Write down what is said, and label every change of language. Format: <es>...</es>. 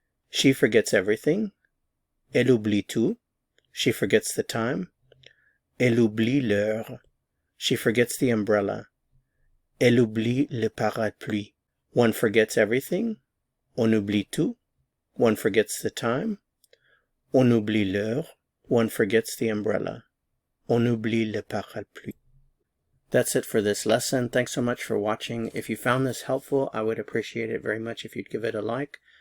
<en>She forgets everything.</en> <fr>Elle oublie tout.</fr> <en>She forgets the time.</en> <fr>Elle oublie l'heure.</fr> <en>She forgets the umbrella.</en> <fr>Elle oublie le parapluie.</fr> <en>One forgets everything.</en> <fr>On oublie tout.</fr> <en>One forgets the time.</en> <fr>On oublie l'heure.</fr> <en>One forgets the umbrella.</en> <fr>On oublie le parapluie.</fr> <en>That's it for this lesson. Thanks so much for watching. If you found this helpful, I would appreciate it very much if you'd give it a like.</en>